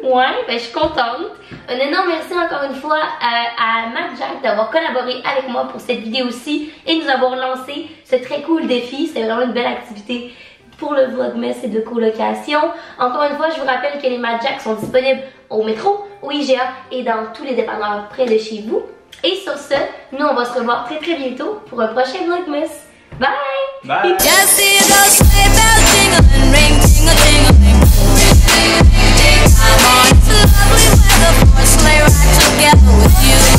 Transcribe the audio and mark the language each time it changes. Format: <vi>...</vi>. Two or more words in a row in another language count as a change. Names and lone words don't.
<fr>Ouais, ben je suis contente. Un énorme merci encore une fois à Matt Jack d'avoir collaboré avec moi pour cette vidéo-ci et nous avoir lancé ce très cool défi. C'est vraiment une belle activité pour le Vlogmas et de colocation. Encore une fois, je vous rappelle que les Matt Jack sont disponibles au métro, au IGA et dans tous les dépanneurs près de chez vous. Et sur ce, nous on va se revoir très bientôt pour un prochain Vlogmas. Bye! Bye!</fr> <en>Just see those sleigh bells jingling, ring, ting-a-ling-a-ling. Ring, ding, ding, I'm on. It's a lovely weather for a sleigh ride together with you.</en>